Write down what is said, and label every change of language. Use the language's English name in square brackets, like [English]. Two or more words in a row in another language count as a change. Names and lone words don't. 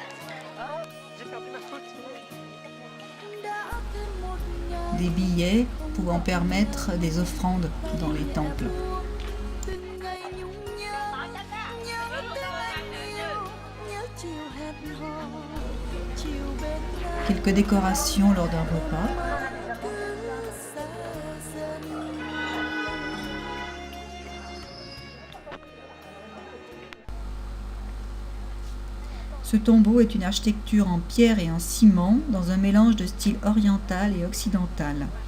[French] Des billets pouvant permettre des offrandes dans les temples. [Vietnamese] từng ngày nhung nhớ tới anh yêu, nhớ chiều hẹn hò, chiều bên nhau [French] Quelques décorations lors d'un repas. [Vietnamese] xa dần. [French] Ce tombeau est une architecture en pierre et en ciment dans un mélange de style oriental et occidental.